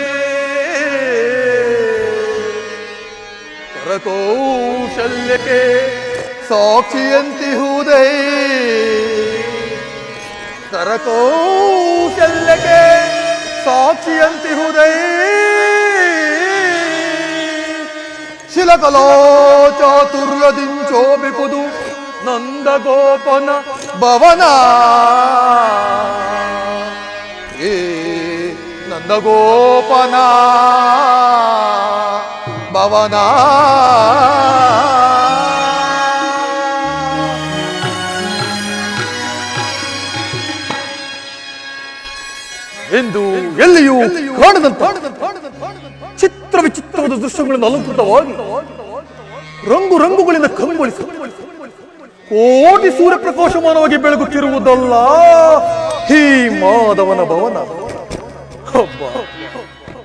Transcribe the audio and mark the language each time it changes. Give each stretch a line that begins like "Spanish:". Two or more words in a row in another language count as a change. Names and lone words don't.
Kannada: ಕರಕೌಶಲ್ಯಕ್ಕೆ ಸಾಕ್ಷಿಯಂತಿಹುದೇ ಕರಕೌಶಲ್ಯಕ್ಕೆ ಸಾಕ್ಷಿಯಂತಿಹುದೇ ಶಿಲಕಲಾ ಚಾತುರ್ಯದಿಂಚೋಬಿಪುದು ನಂದಗೋಪನ ಭವನ ಏ ನಂದಗೋಪನ ಭವನ ಎಂದು ಎಲ್ಲಿಯೂ ಕಾಣದಂತ ಚಿತ್ರ ವಿಚಿತ್ರವಾದ ದೃಶ್ಯಗಳನ್ನು ಅಲಂಕೃತವಾಗಿ ರಂಗು ರಂಗುಗಳಿಂದ ಕಂಗೊಳಿಸಿ ಕೋಟಿ ಸೂರ್ಯ ಪ್ರಕಾಶಮಾನವಾಗಿ ಬೆಳಗುತ್ತಿರುವುದಲ್ಲ ಈ ಮಾಧವನ ಭವನ.